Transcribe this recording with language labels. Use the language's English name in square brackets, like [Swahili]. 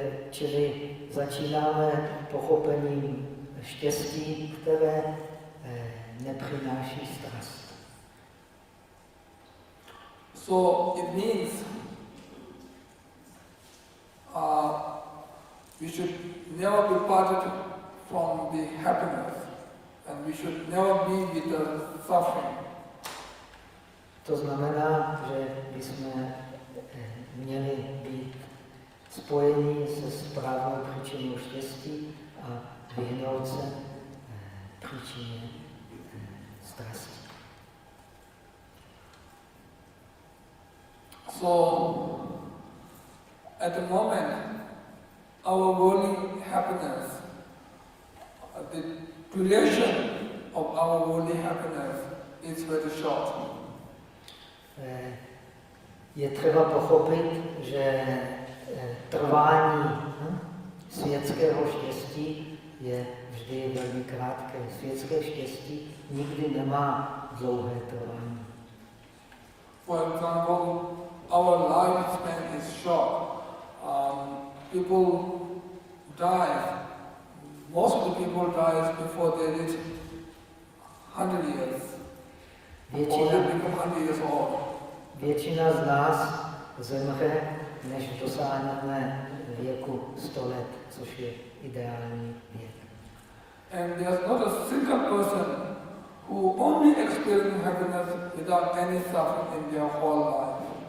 [Czech] Čili začínáme pochopením štěstí, které nepřináší strast. [English] So it means we should never be parted from the happiness, and we should never be with the suffering. [Czech] To znamená, že bychom měli být spojení se správnou příčinou štěstí a vyhnout se příčině strasti. [English] So, at the moment, our worldly happiness, the duration of our worldly happiness is very short. [Czech] Je třeba pochopit, že trvání světského štěstí je vždy velmi krátké. Světské štěstí nikdy nemá dlouhé trvání. [English] For example, our lifespan is short. People die. Most of the people die before they reach 100 years. Or they become 100 years old. [Czech] Většina z nás zemře, než dosáhneme věku 100 let, což je ideální věk. [English] And there's not a single person who only experiences happiness without any suffering in their whole life.